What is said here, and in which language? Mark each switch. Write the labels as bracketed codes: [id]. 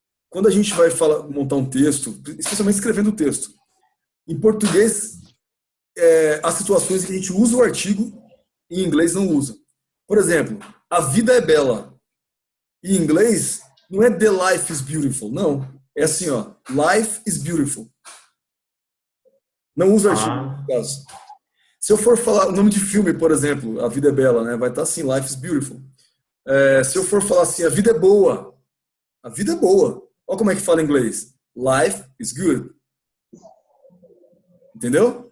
[pt] quando a gente vai montar um texto, especialmente escrevendo o texto, em português, há situações em que a gente usa o artigo e em inglês não usa. Por exemplo, a vida é bela. Em inglês, não é [en] the life is beautiful, [pt] não. É assim, ó, [en] life is beautiful. [pt] Não usa artigo, no caso. Se eu for falar o nome de filme, por exemplo, A Vida é Bela, né, vai estar assim, [en] life is beautiful. [pt] Se eu for falar assim, a vida é boa. A vida é boa. Olha como é que fala em inglês. [en] Life is good. [pt] Entendeu?